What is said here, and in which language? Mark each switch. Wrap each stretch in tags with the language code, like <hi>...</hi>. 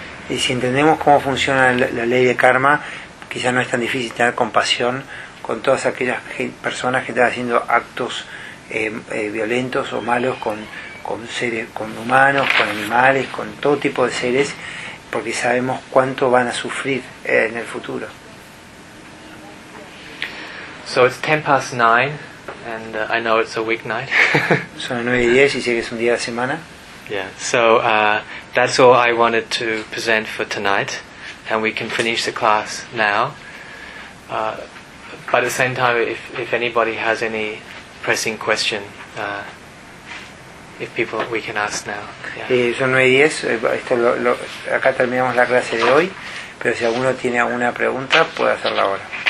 <es>Y si entendemos cómo funciona la ley de karma, quizá no es tan difícil tener compasión con todas aquellas personas que están haciendo actos violentos o malos con seres, con humanos, con animales, con todo tipo de seres, porque sabemos cuánto van a sufrir en el futuro.</es> <en>So it's 9:10, and I know it's a weeknight.</en> <es>Son 9:10 y sé que es un día de semana.</es> <en>Yeah, so that's all I wanted to present for tonight, and we can finish the class now. But at the same time, if anybody has any pressing question, we can ask now. Yeah.</en> <es>Son 9:10, acá terminamos la clase de hoy, pero si alguno tiene alguna pregunta, puede hacerla ahora.</es>